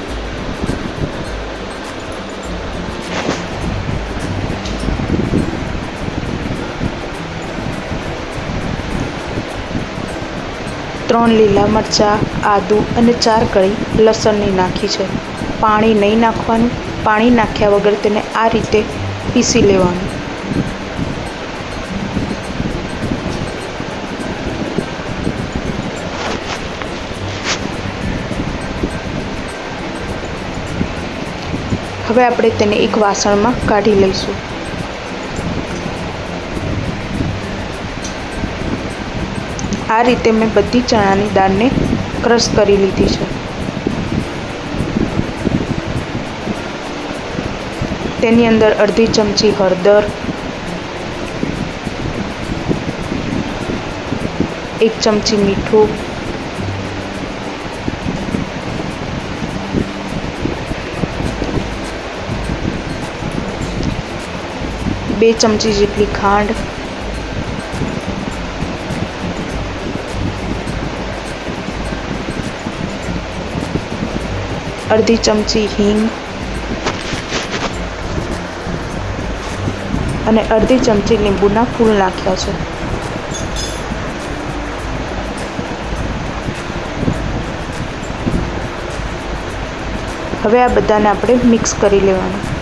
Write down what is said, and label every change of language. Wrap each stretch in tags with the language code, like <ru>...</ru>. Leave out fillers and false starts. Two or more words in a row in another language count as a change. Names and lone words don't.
<gu>ત્રણ લીલા મરચા, આદુ અને 4 કળી લસણની નાખી છે। પાણી નહીં નાખવાનું। પાણી નાખ્યા વગર તેને આ રીતે પીસી લેવાનું। હવે આપણે તેને એક વાસણમાં કાઢી લઈશું। આ રીતે મેં બધી ચણાની દાળને ક્રશ કરી લીધી છે। તેની અંદર અર્ધી ચમચી હળદર, 1 ચમચી મીઠું, 2 ચમચી જેટલી ખાંડ, 1/2 ચમચી હીંગ અને 1/2 ચમચી લીંબુના ફૂલ નાખ્યા છે। હવે આ બધાને આપણે મિક્સ કરી લેવાનું।</gu>